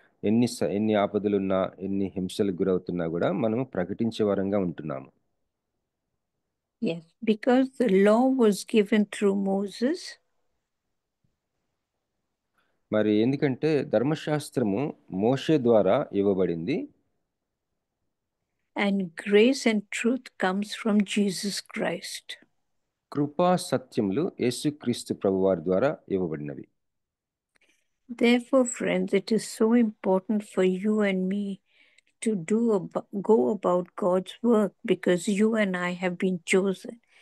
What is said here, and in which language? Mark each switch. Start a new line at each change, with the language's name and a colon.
Telugu: ఎన్ని ఆపదలున్నా, ఎన్ని హింసలకు గురవుతున్నా కూడా మనము ప్రకటించే వారంగా ఉంటున్నాము.
English: Yes, because the law was given through Moses.
Telugu: మరి ఎందుకంటే ధర్మశాస్త్రము మోషే ద్వారా ఇవ్వబడింది.
English: And grace and truth comes from Jesus Christ.
Telugu: కృపా సత్యములు యేసుక్రీస్తు ప్రభువారి ద్వారా ఇవ్వబడినవి.
English: Therefore, friends, it is so important for you and me to go about God's work, because you and I have been chosen.